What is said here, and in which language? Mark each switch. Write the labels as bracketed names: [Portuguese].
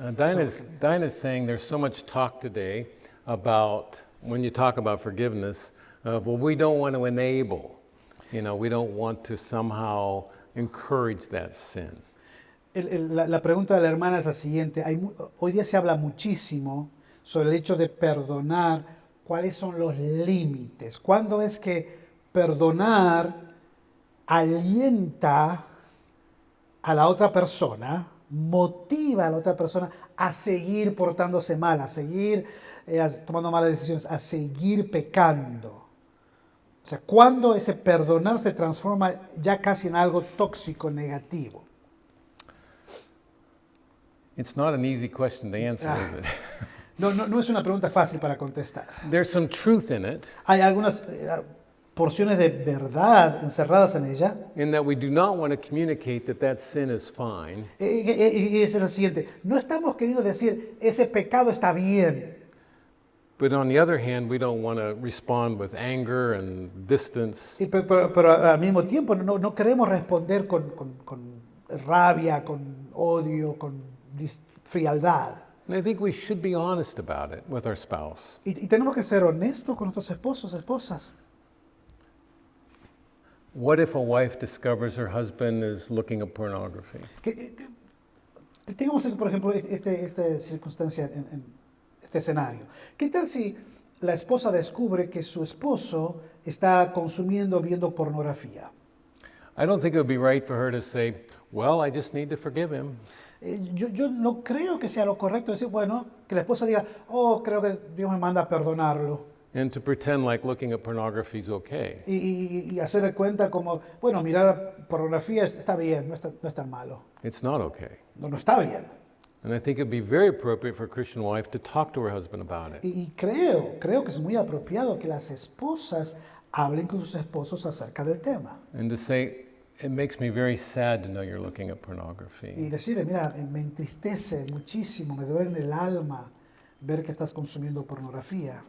[English] Dinah's saying there's so much talk today about, when you talk about forgiveness, well, we don't want to enable. We don't want to somehow encourage that sin. [Spanish] La pregunta de la hermana es la siguiente. Hoy día se habla muchísimo sobre el hecho de perdonar. ¿Cuáles son los límites? ¿Cuándo es que perdonar alienta a la otra persona, motiva a la otra persona a seguir portándose mal, a seguir tomando malas decisiones, a seguir pecando? O sea, ¿cuándo ese perdonar se transforma ya casi en algo tóxico, negativo? [English] It's not an easy question to answer, is it? [Spanish] No es una pregunta fácil para contestar. [English] There's some truth in it, [Spanish] Hay algunas porciones de verdad encerradas en ella. [English] in that we do not want to communicate that sin is fine. [Spanish] Y es lo siguiente, no estamos queriendo decir ese pecado está bien, [English] But on the other hand, we don't want to respond with anger and distance. [Spanish] pero al mismo tiempo no queremos responder con rabia, con odio, con frialdad. [English] And I think we should be honest about it with our spouse. [Spanish] Y tenemos que ser honestos con nuestros esposos, esposas. [English] What if a wife discovers her husband is looking at pornography? [Spanish] Tengamos, por ejemplo, esta circunstancia, en este escenario. ¿Qué tal si la esposa descubre que su esposo está consumiendo, viendo pornografía? [English] I don't think it would be right for her to say, well, I just need to forgive him. [Spanish] Yo no creo que sea lo correcto decir, bueno, que la esposa diga, oh, creo que Dios me manda a perdonarlo. [English] And to pretend like looking at pornography is okay. [Spanish] Y hacer de cuenta como, bueno, mirar pornografía está bien, no es tan malo. [English] It's not okay. [Spanish] No está bien. [English] And I think it would be very appropriate for a Christian wife to talk to her husband about it. [Spanish] Y creo que es muy apropiado que las esposas hablen con sus esposos acerca del tema. [English] And to say, it makes me very sad to know you're looking at [Spanish] Y [English] pornography. [Spanish] decirle, mira, me entristece muchísimo, me duele en el alma ver que estás consumiendo pornografía.